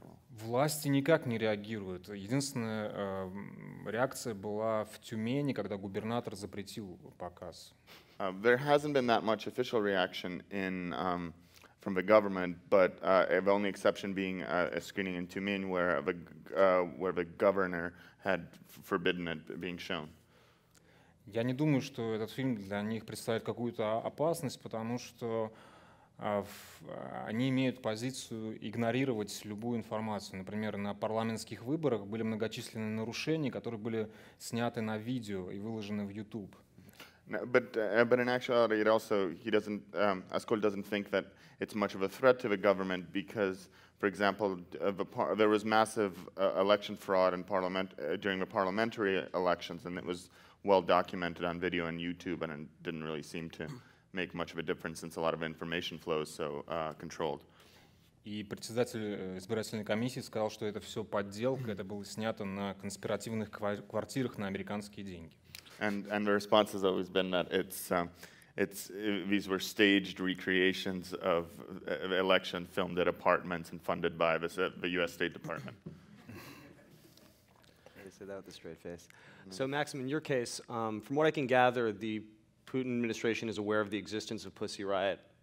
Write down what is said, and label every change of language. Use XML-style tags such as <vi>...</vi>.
<ru>Власти никак не реагируют. Единственная реакция была в Тюмени, когда губернатор запретил показ.</ru> <en>There hasn't been that much official reaction from the government, but the only exception being a screening in Tyumen where the governor had forbidden it being shown.</en> <ru>Я не думаю, что этот фильм для них представляет какую-то опасность, потому что они имеют позицию игнорировать любую информацию. Например, на парламентских выборах были многочисленные нарушения, которые были сняты на видео и выложены в YouTube.</ru> <en>But in actuality, Askold doesn't think that it's much of a threat to the government because, for example, there was massive election fraud in during the parliamentary elections, and it was well documented on video and YouTube, and it didn't really seem to make much of a difference since a lot of information flow is so controlled.</en> <ru>И председатель избирательной комиссии сказал, что это все подделка, это было снято на конспиративных квартирах на американские деньги.</ru> <en>And the response has always been that these were staged recreations of election filmed at apartments and funded by the U.S. State Department. I say that with a straight face. So, Maxim, in your case, from what I can gather, the Putin administration is aware of the existence of Pussy Riot.</en>